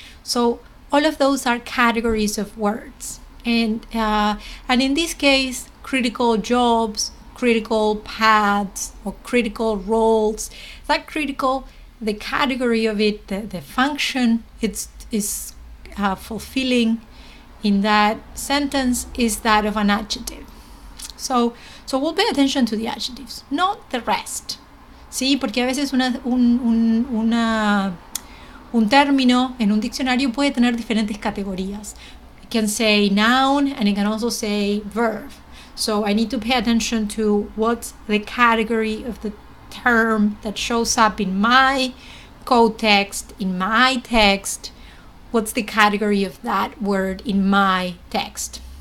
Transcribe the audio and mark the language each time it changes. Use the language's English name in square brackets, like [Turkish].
[English] So all of those are categories of words. And in this case, critical jobs, critical paths, or critical roles, that critical, the category of it, the function is fulfilling in that sentence is that of an adjective. So we'll pay attention to the adjectives, not the rest. [Spanish] ¿Sí? Porque a veces un término en un diccionario puede tener diferentes categorías. [English] It can say noun and it can also say verb. So I need to pay attention to what's the category of the term that shows up in my code text, in my text. What's the category of that word in my text?